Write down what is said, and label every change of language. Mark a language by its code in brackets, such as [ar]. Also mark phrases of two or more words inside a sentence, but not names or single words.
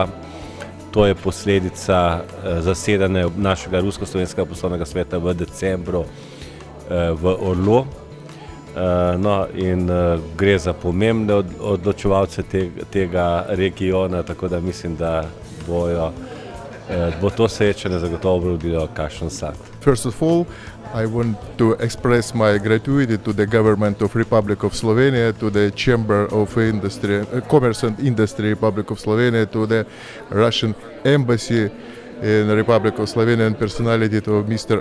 [sl] To je posledica zasedanja našega rusko-slovenskega poslovnega sveta v decembru v Orlu. No, in gre za pomembne odločevalce tega regiona, tako da mislim, da bo to srečanje zagotovo obrodilo kakšen sad. [en] First of all, I want to express my gratitude to the government of Republic of Slovenia, to the Chamber of Commerce and Industry Republic of Slovenia, to the Russian Embassy in Republic of Slovenia and personality to Mr.